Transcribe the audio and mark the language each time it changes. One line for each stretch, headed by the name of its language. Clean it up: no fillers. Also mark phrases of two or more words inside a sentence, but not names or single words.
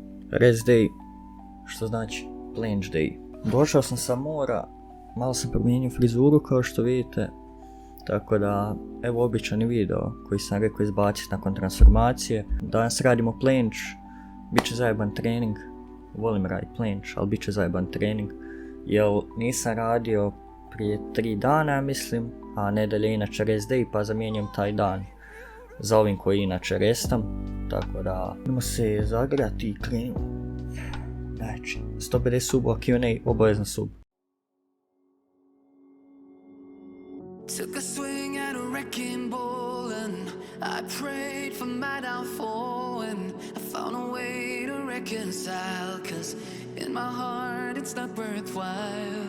English: rest day,
Croatian: što znači
English: planche day.
Croatian: Došao sam sa mora, malo sam promijenio frizuru kao što vidite, tako da evo običan video koji sam rekao izbaciti nakon transformacije. Danas radimo planche, bit će zajeban trening, volim raditi planche, ali bit će zajeban trening, jer nisam radio prije 3 dana mislim, a nedelja je inače
English: rest day
Croatian: pa zamijenjam taj dan za ovim koji inače restam, tako da idemo se zagrati i krenimo. Znači, 150 subova Q&A, obavezno sub.
English: Took a swing at a wrecking ball and I prayed for my downfall and I found a way to reconcile, cause in my heart it's not worthwhile.